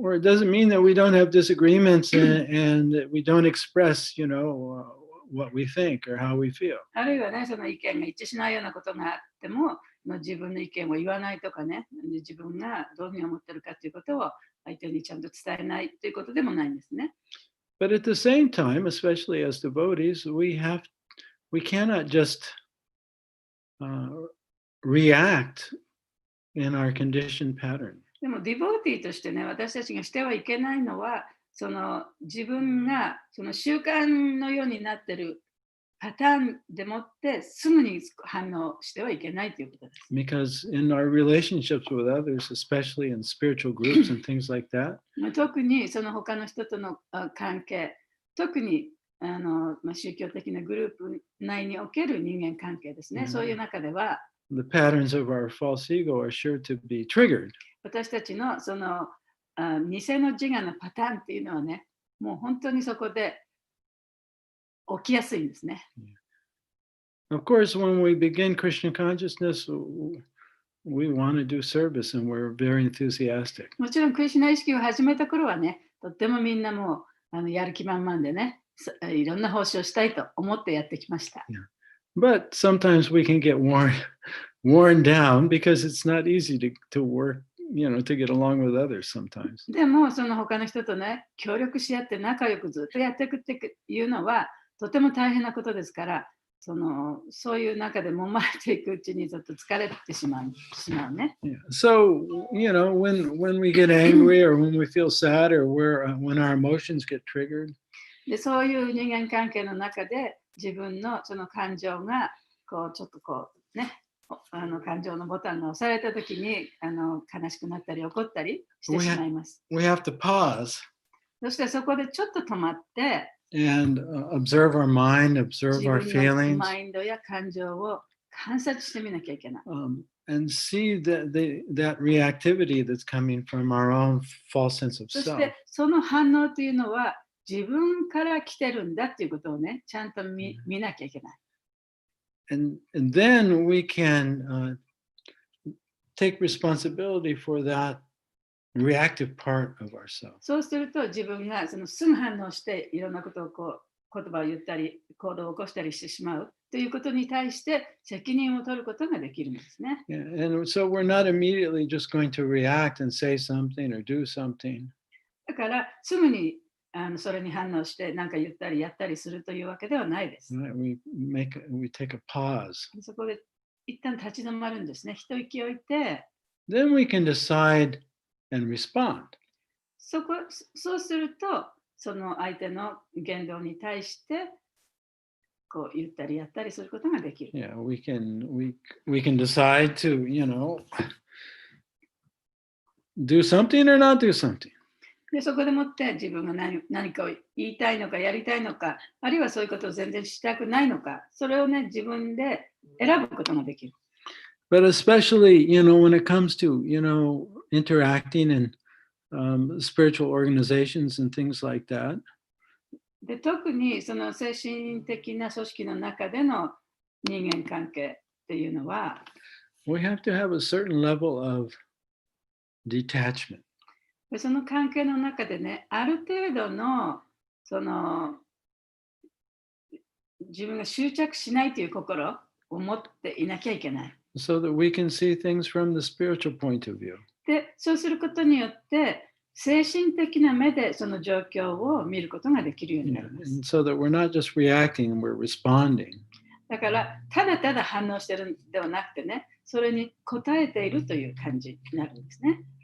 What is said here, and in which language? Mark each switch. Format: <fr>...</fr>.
<en>Or it doesn't mean that we don't have disagreements and that we don't express, what we think or how we feel.</en> <ja>あるいはね、その意見が一致しないようなことがあっても、自分の意見を言わないとかね、自分がどういうふうに思ってるかということを相手にちゃんと伝えないということでもないんですね。</ja> <en>But at the same time, especially as devotees, we cannot just react in our conditioned pattern.</en> <ja>でもディボーティーとしてね、私たちがしてはいけないのは、自分が習慣のようになっているパターンでもってすぐに反応してはいけないということです。</ja> <en>Because in our relationships with others, especially in spiritual groups and things like that,</en> <ja>特にその他の人との関係、特に宗教的なグループ内における人間関係ですね。そういう中では、</ja> <en>the patterns of our false ego are sure to be triggered.</en> <ja>私たちの偽の自我のパターンっていうのはね、もう本当にそこで起きやすいんですね。</ja> <en>Of course, when we begin Krishna consciousness, we want to do service and we're very enthusiastic.</en> <ja>もちろんクリシュナ意識を始めた頃はね、とってもみんなもうやる気満々でね、いろんな奉仕をしたいと思ってやってきました。</ja> <en>But sometimes we can get worn down because it's not easy to work, to get along with others sometimes.</en> <ja>でもその他の人とね、協力し合って仲良くずっとやっていくっていうのはとても大変なことですから、そういう中で揉まれていくうちにちょっと疲れてしまうね。</ja> <en>Yeah. So, when we get angry or when we feel sad or when our emotions get triggered,</en> <ja>で、そういう人間関係の中で自分のその感情がちょっとね、感情のボタンが押されたときに悲しくなったり怒ったりしてしまいます。</ja> <en>we have to pause.</en> <ja>そしてそこでちょっと止まって、</ja> <en>and observe our mind, observe our</en> <ja>自分の</ja> <en>feelings,</en> <ja>マインドや感情を観察してみなきゃいけない。</ja> <en>and see that reactivity that's coming from our own false sense of</en> <ja>そし</ja> <en>self.</en> <ja>てその反応というのは自分から来てるんだっていうことをね、ちゃんと見なきゃいけない。</ja> <en>And then we can take responsibility for that reactive part of ourselves.</en> <ja>そうすると自分がすぐ反応していろんなことを言葉を言ったり行動を起こしたりしてしまうということに対して責任を取ることができるんですね。</ja> <en>Yeah, and so we're not immediately just going to react and say something or do something.</en> <ja>だからすぐにそれに反応して何か言ったりやったりするというわけではないです。</ja> <en>Right? We take a pause.</en> <ja>そこで一旦立ち止まるんですね。一息置いて、</ja> <en>Then we can decide and respond.</en> <ja>そうすると、その相手の言動に対して言ったりやったりすることができる。</ja> <en>Yeah, we can decide to, do something or not do something.</en> <ja>でそこでもって自分が何かを言いたいのかやりたいのか、あるいはそういうことを全然したくないのか、それをね、自分で選ぶことができる。</ja> <en>But especially, when it comes to, interacting in spiritual organizations and things like that.</en> <ja>で特にその精神的な組織の中での人間関係っていうのは、</ja> <en>We have to have a certain level of detachment.</en> <ja>でその関係の中でね、ある程度の自分が執着しないという心を持っていなきゃいけない。</ja> <en>So that we can see things from the spiritual point of view.</en> <ja>で、そうすることによって精神的な目でその状況を見ることができるようになります。</ja> <en>And so that we're not just reacting, we're responding.</en> <ja>だからただただ反応してるんではなくてね、それに応えているという感じになるんですね。</ja>